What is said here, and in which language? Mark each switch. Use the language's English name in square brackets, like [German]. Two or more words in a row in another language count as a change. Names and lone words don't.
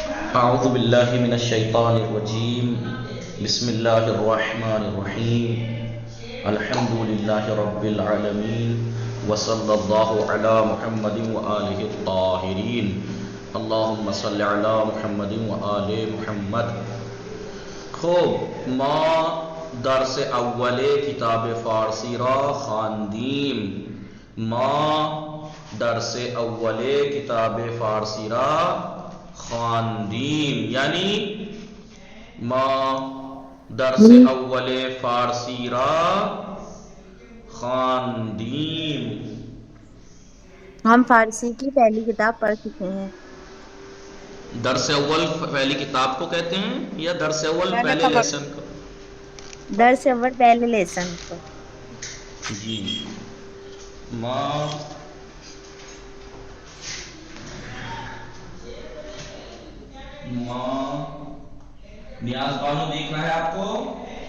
[Arabic] اعوذ باللہ من الشیطان الرجیم بسم اللہ الرحمن الرحیم الحمد للہ رب العالمین وصلی اللہ علی محمد وآلہ الطاہرین اللہم صلی علی محمد وآل محمد. [Persian] خوب ما درس اول کتاب فارسی را خواندیم. ما درس اول کتاب فارسی را خواندیم یعنی ما درس اول فارسی را خواندیم. [Urdu] ہم فارسی کی پہلی کتاب پڑھ چکے ہیں. [Persian] درس اول [Urdu] پہلی کتاب کو کہتے ہیں یا [Persian] درس اول [Urdu] پہلے لیسن کو؟ [Persian] درس اول [Urdu] پہلے لیسن کو. جی ما نیاز بانو دیکھ رہا ہے آپ کو؟